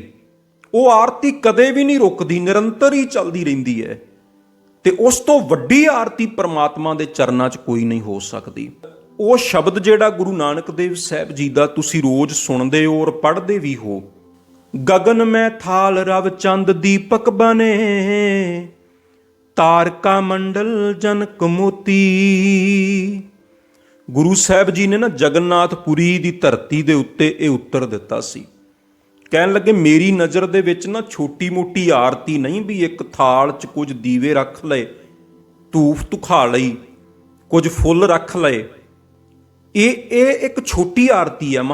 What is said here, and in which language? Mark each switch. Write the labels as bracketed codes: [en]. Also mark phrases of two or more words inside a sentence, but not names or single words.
[pa] ਉਹ ਆਰਤੀ ਕਦੇ ਵੀ ਨਹੀਂ ਰੁਕਦੀ, ਨਿਰੰਤਰ ਹੀ ਚੱਲਦੀ ਰਹਿੰਦੀ ਹੈ, ਤੇ ਉਸ ਤੋਂ ਵੱਡੀ ਆਰਤੀ ਪਰਮਾਤਮਾ ਦੇ ਚਰਨਾਂ 'ਚ ਕੋਈ ਨਹੀਂ ਹੋ ਸਕਦੀ। ਉਹ ਸ਼ਬਦ ਜਿਹੜਾ ਗੁਰੂ ਨਾਨਕ ਦੇਵ ਸਾਹਿਬ ਜੀ ਦਾ ਤੁਸੀਂ ਰੋਜ਼ ਸੁਣਦੇ ਹੋ ਔਰ ਪੜ੍ਹਦੇ ਵੀ ਹੋ, ਗਗਨ ਮੇਂ ਥਾਲ ਰਵ ਚੰਦ ਦੀਪਕ ਬਨੇ, ਤਾਰਕਾ ਮੰਡਲ ਜਨਕ ਮੋਤੀ। ਗੁਰੂ ਸਾਹਿਬ ਜੀ ਨੇ ਨਾ ਜਗਨਨਾਥਪੁਰੀ ਦੀ ਧਰਤੀ ਦੇ ਉੱਤੇ ਇਹ ਉੱਤਰ ਦਿੱਤਾ ਸੀ। ਕਹਿਣ ਲੱਗੇ ਮੇਰੀ ਨਜ਼ਰ ਦੇ ਵਿੱਚ ਨਾ ਛੋਟੀ ਮੋਟੀ ਆਰਤੀ ਨਹੀਂ ਵੀ ਇੱਕ ਥਾਲ 'ਚ ਕੁਝ ਦੀਵੇ ਰੱਖ ਲਏ, ਧੂਫ ਧੁਖਾ ਲਈ, ਕੁਝ ਫੁੱਲ ਰੱਖ ਲਏ, ਇਹ ਇੱਕ ਛੋਟੀ ਆਰਤੀ ਹੈ।